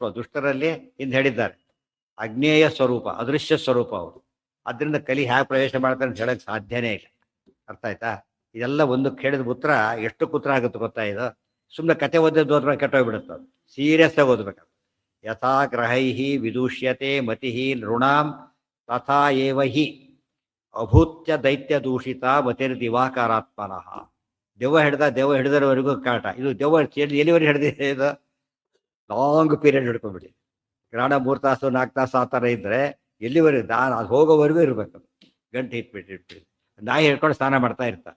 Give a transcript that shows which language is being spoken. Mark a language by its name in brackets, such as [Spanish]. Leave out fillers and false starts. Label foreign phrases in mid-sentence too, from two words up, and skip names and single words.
[Kannada] ದುಷ್ಟರಲ್ಲಿ ಇಂದು ಹೇಳಿದ್ದಾರೆ, ಅಜ್ಞೇಯ ಸ್ವರೂಪ, ಅದೃಶ್ಯ ಸ್ವರೂಪ ಅವರು. ಅದರಿಂದ ಕಲಿ ಹೇಗೆ ಪ್ರವೇಶ ಮಾಡ್ತಾರೆ ಅಂತ ಹೇಳಕ್ಕೆ ಸಾಧ್ಯನೇ ಇಲ್ಲ. ಅರ್ಥ ಆಯ್ತಾ? ಇದೆಲ್ಲ ಒಂದು ಕೇಳಿದ ಉತ್ತರ ಎಷ್ಟು ಉತ್ತರ ಆಗುತ್ತೆ ಗೊತ್ತಾ? ಇದು ಸುಮ್ಮನೆ ಕತೆ ಓದಿದ್ದು ಹೋದ್ರೆ ಕೆಟ್ಟೋಗ್ಬಿಡುತ್ತೆ. ಅದು ಸೀರಿಯಸ್ ಆಗಿ ಓದ್ಬೇಕು. [Sanskrit] ಯಥಾ ಗ್ರಹೈಹಿ ವಿದೂಷ್ಯತೆ ಮತಿಹಿ ನೃಣಾಂ ತಥಾ ಏವ ಹಿ ಅಭೂತ್ಯ ದೈತ್ಯ ದೂಷಿತ ಮತಿರ್ ದಿವಾಕರಾತ್ಮನಃ. [Kannada] ದೆವ್ವ ಹಿಡಿದರವರೆಗೂ ಕಾಟ. ಇದು ದೆವ್ವ ಎಲ್ಲಿವರೆಗೆ ಹಿಡಿದಿದೆ? ಇದು [English] long period [Kannada] ಹಿಡ್ಕೊಂಡ್ಬಿಡಿ. ಗ್ರಹಣ 3 ತಾಸು 4 ತಾಸು ಆ ಥರ ಇದ್ದರೆ ಎಲ್ಲಿವರೆಗೂ ಅದು ಹೋಗೋವರೆಗೂ ಇರಬೇಕು. ಗಂಟು ಇಟ್ಬಿಟ್ಟು ನಾಯಿ ಹಿಡ್ಕೊಂಡು ಸ್ನಾನ ಮಾಡ್ತಾ ಇರ್ತಾರೆ.